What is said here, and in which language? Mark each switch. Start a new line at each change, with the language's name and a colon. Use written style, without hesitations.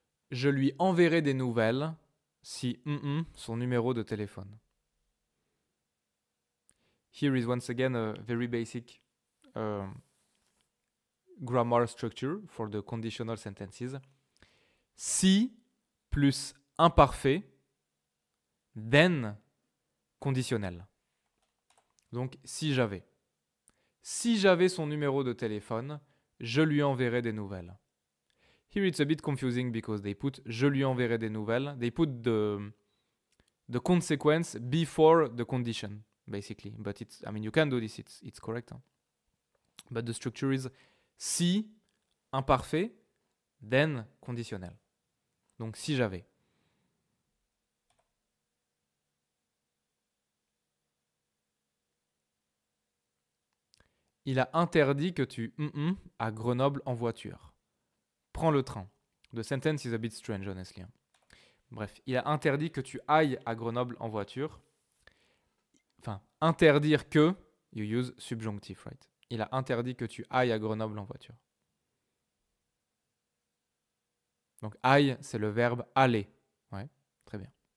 French: Je lui enverrai des nouvelles si son numéro de téléphone.
English: Here is once again a very basic grammar structure for the conditional sentences.
French: Si plus imparfait, then conditionnel. Donc si j'avais. Si j'avais son numéro de téléphone, je lui enverrai des nouvelles.
English: Here it's a bit confusing because they put je lui enverrai des nouvelles. They put the consequence before the condition, basically. But it's, I mean, you can do this, it's correct. Hein? But the structure is si, imparfait, then conditionnel. Donc si j'avais.
French: Il a interdit que tu à Grenoble en voiture. Prends le train.
English: The sentence is a bit strange, honestly.
French: Bref, il a interdit que tu ailles à Grenoble en voiture. Enfin, interdire que, you use subjunctive, right? Il a interdit que tu ailles à Grenoble en voiture. Donc, aille, c'est le verbe aller. Ouais, très bien.